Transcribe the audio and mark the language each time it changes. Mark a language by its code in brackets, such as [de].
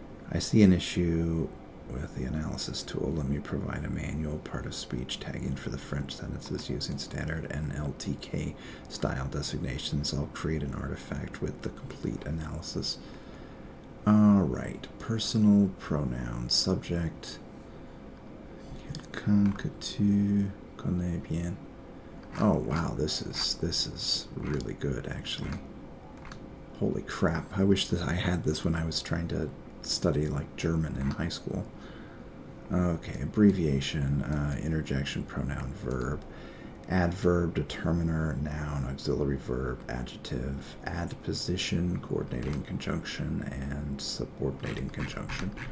[en] I see an issue with the analysis tool. Let me provide a manual part of speech tagging for the French sentences using standard NLTK style designations. I'll create an artifact with the complete analysis. Alright, personal pronoun, subject. [fr] Quelqu'un que tu connais bien. [en] Oh wow, this is really good actually. Holy crap, I wish that I had this when I was trying to study like German in high school. Okay, abbreviation, interjection, pronoun, verb, adverb, determiner, noun, auxiliary verb, adjective, adposition, coordinating conjunction, and subordinating conjunction.